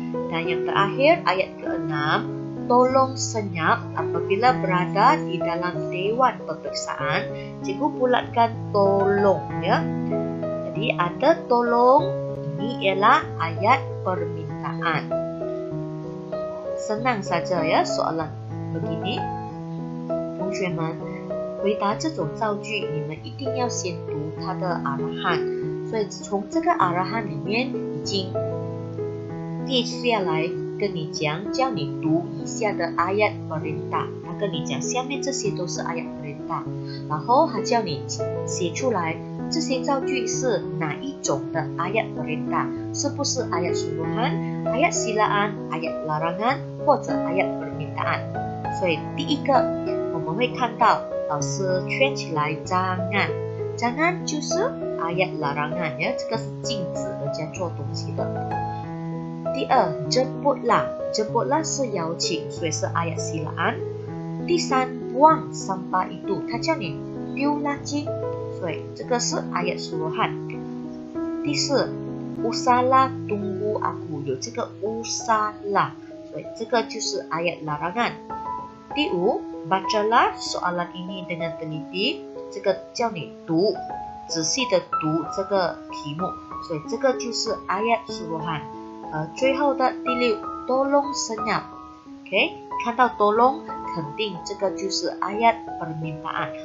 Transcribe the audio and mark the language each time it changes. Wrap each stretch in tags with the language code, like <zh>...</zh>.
<ms>Dan yang terakhir ayat ke-6, tolong senyap apabila berada di dalam dewan peperiksaan. Cikgu bulatkan tolong ya. Jadi ada tolong, ini ialah ayat permintaan. Senang saja ya soalan begini.</ms> <zh>同学们，回答这种造句，你们一定要先读它的阿拉汉。所以从这个阿拉汉里面已经列下来跟你讲，叫你读以下的 ayat perintah。他跟你讲，下面这些都是 ayat perintah， 然后他叫你写出来这些造句是哪一种的 ayat perintah， 是不是 ayat suruhan, ayat silaan, ayat larangan 或者 ayat permintaan。所以第一个我们会看到老师圈起来 jangan， jangan 就是 ayat larangan ya， 这个是禁止人家做东西的。第二，jemputlah，jemputlah 是邀请，所以是 ayat silaan。第三，</zh> <ms>buang sampah itu，</ms> <zh>他叫你丢垃圾，所以这个是 ayat suruhan。第四 ，</zh> <ms>Usahalah tunggu aku，</ms> <zh>有这个 usahalah， 所以这个就是 ayat larangan。第五 ，</zh> <ms>bacalah soalan ini dengan teliti，</ms> <zh>这个叫你读，仔细的读这个题目，所以这个就是 ayat suruhan。最后的第六 ，</zh> <ms>tolong senyap，</ms> <zh>OK， 看到 tolong， 肯定这个就是 ayat permintaan。</zh>